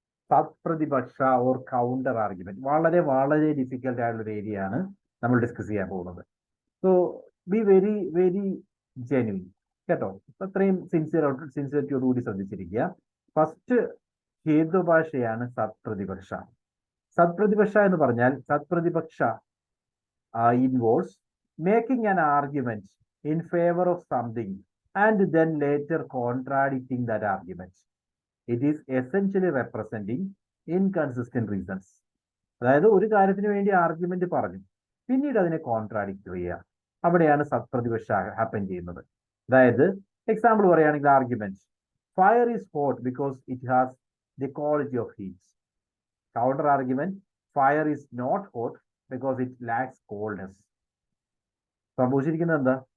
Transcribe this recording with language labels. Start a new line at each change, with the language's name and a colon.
Malayalam: സത്പ്രതിപക്ഷ or counter argument. വളരെ വളരെ difficult ആയിട്ടുള്ള ഒരു ഏരിയ ആണ് നമ്മൾ ഡിസ്കസ് ചെയ്യാൻ പോകുന്നത്.
English: So be very very genuine കേട്ടോ.
Malayalam: അത്രയും സിൻസിയറിറ്റിയോടുകൂടി ശ്രദ്ധിച്ചിരിക്കുക. ഫസ്റ്റ് ഹേതുഭാഷയാണ് സത്പ്രതിപക്ഷ. സത്പ്രതിപക്ഷ എന്ന് പറഞ്ഞാൽ
English: സത്പ്രതിപക്ഷ involves making an argument in favor of something and then later contradicting that argument. It is essentially representing inconsistent reasons.
Malayalam: അതായത് ഒരു കാര്യത്തിന് വേണ്ടി ആർഗ്യുമെന്റ് പറഞ്ഞു പിന്നീട് അതിനെ കോൺട്രാഡിക്ട് ചെയ്യുക, അവിടെയാണ് സത്പ്രതിപക്ഷ ഹാപ്പൻ ചെയ്യുന്നത്. അതായത് എക്സാമ്പിൾ പറയുകയാണെങ്കിൽ
English: Argument fire is hot because it has the quality of heat. Counter argument fire is not hot because it lacks coldness.
Malayalam: സംഭവിച്ചിരിക്കുന്നത് എന്താ?